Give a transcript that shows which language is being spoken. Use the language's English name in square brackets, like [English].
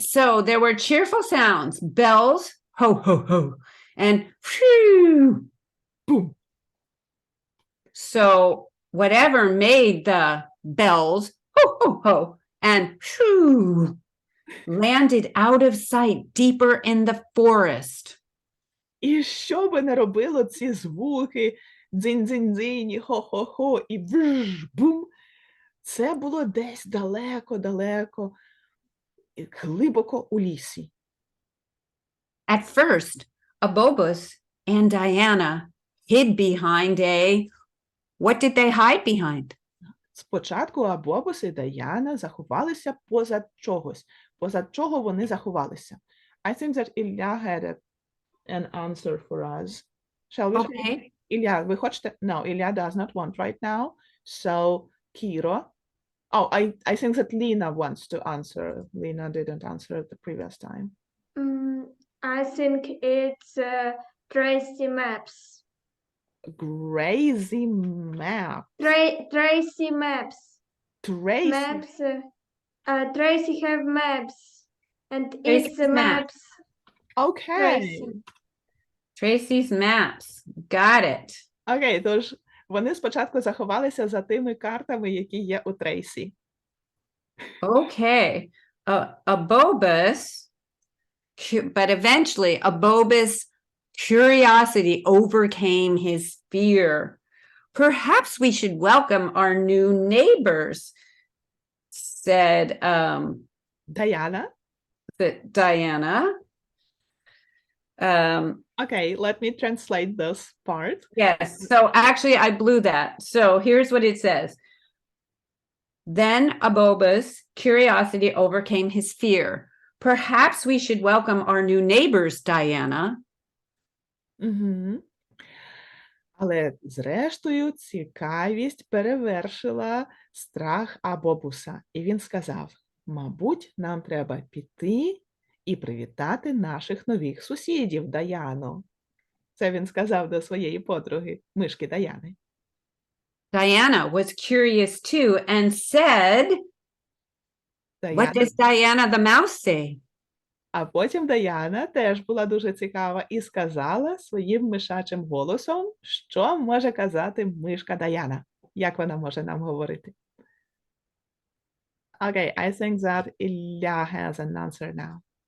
[English] So there were cheerful sounds, bells, ho, ho, ho, and phew. Boom. So whatever made the bells, ho, ho, ho, and phew, landed out of sight deeper in the forest. [Ukrainian] І що би не робило ці звуки, дзинь-дзинь-дзинь, хо-хо-хо, і бум, це було десь далеко-далеко, і глибоко у лісі. [English] At first, Abobus and Diana hid behind a. What did they hide behind? [Ukrainian] Спочатку Абобус і Даяна заховалися позад чогось. Позад чого вони заховалися? [English] I think that Ілля had an answer for us. Shall we? Okay. [Ukrainian] Ілля, ви хочете? [English] No, Ілля does not want right now. So, Kiro. Oh, I think that Lena wants to answer. Lena didn't answer the previous time. I think it's Tracy Maps. Crazy map. Tracy Maps. Tracy. Maps. Tracy have maps, and Tracy's it's maps. Okay. Tracy. Tracy's maps. Got it. [Ukrainian] Окей, тож вони спочатку заховалися за тими картами, які є у Трейсі. [English] Okay. Abobus, but eventually Abobus' curiosity overcame his fear. Perhaps we should welcome our new neighbors, said [Ukrainian] Даяна. [English] Diana. Okay, let me translate this part. Yes. So actually, I blew that. So here's what it says. Then Abobus' curiosity overcame his fear. Perhaps we should welcome our new neighbors, Diana. [Ukrainian] Угу. Але, зрештою, цікавість перевершила страх Абобуса. І він сказав, мабуть, нам треба піти і привітати наших нових сусідів, Даяно. Це він сказав до своєї подруги, мишки Даяни. [English] Diana was curious too and said, What does Diana the mouse say? [Ukrainian] А потім Даяна теж була дуже цікава і сказала своїм мишачим голосом, що може казати мишка Даяна. Як вона може нам говорити? [English] Okay, I think that Ilya has an answer now.